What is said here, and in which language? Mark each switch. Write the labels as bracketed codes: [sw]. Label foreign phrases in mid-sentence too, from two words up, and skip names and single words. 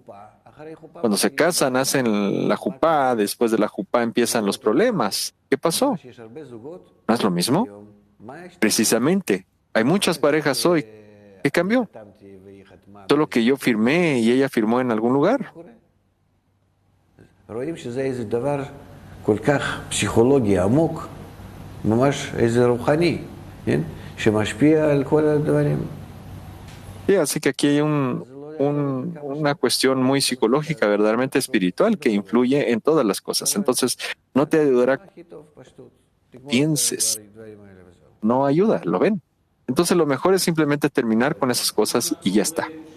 [es] Cuando se casan, hacen la jupá, después de la jupá empiezan los problemas. ¿Qué pasó? ¿No es lo mismo? Precisamente, hay muchas parejas hoy. ¿Qué cambió? Solo que yo firmé y ella firmó en algún lugar. [he] כל כך פסיכולוגי עמוק, ממש איזה רוחני, כן? שמשפיע על כל הדברים. [es] Sí, así que aquí hay una cuestión muy psicológica, verdaderamente espiritual, que influye en todas las cosas. Entonces, no te ayudará que pienses, no ayuda, ¿lo ven? Entonces, lo mejor es simplemente terminar con esas cosas y ya está.